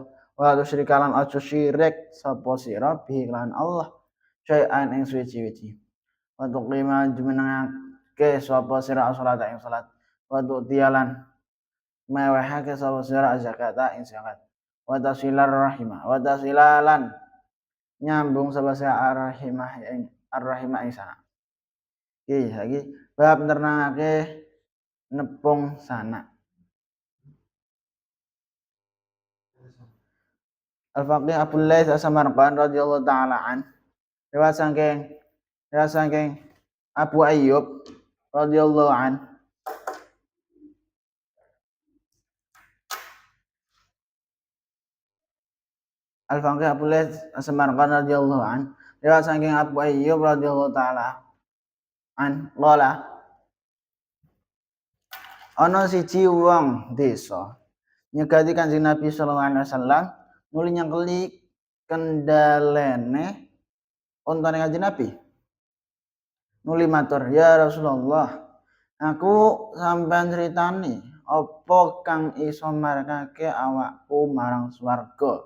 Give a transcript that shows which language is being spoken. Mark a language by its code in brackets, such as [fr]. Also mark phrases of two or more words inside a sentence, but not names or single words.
[ar] wa tusyrikalan [jv] aja syirik sapa sira bi lan [ar] Allah syai'an [jv] ing suci-suci [ar] wa tuqima [jv] jumenengake sapa sira salat ing salat [ar] wa tu'tiyalan [jv] mewehake sapa sira zakata ing zakat [ar] wa tasilar rahimah wa tasilalan [jv] nyambung sapa sira ar-rahimah ing sana iki lagi bab nerangake nepung sana Al-Faqih Abdul Laith As-Samarqand [ar] radhiyallahu ta'ala an [jv] riwayat saking Abu Ayyub [ar] radhiyallahu an [jv] Al-Faqih Abdul Laith As-Samarqand [ar] radhiyallahu an [jv] riwayat saking Abu Ayyub [ar] radhiyallahu ta'ala an qala [jv] ana siji wong desa nyegati Kanjeng Nabi [ar] sallallahu alaihi wasallam [jv] nuli nyengkeli kendalene ontane Kanjeng Nabi. Nuli matur, [ar] "Ya Rasulullah, [jv] aku sampean critani apa kang iso marakake awakku marang swarga?